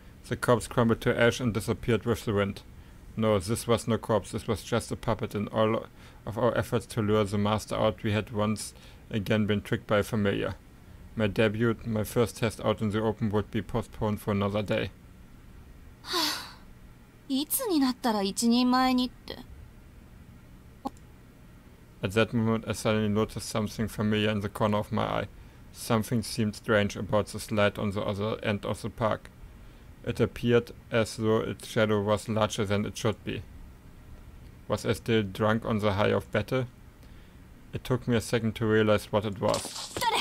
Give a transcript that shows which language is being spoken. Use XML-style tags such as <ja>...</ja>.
<en>The corpse crumbled to ash and disappeared with the wind. No, this was no corpse, this was just a puppet. In all of our efforts to lure the master out, we had once again been tricked by a familiar. My debut, my first test out in the open, would be postponed for another day.</en> <ja>いつになったら一人前にって。</ja> <en>At that moment, I suddenly noticed something familiar in the corner of my eye. Something seemed strange about the slide on the other end of the park. It appeared as though its shadow was larger than it should be. Was I still drunk on the high of battle? It took me a second to realize what it was.</en>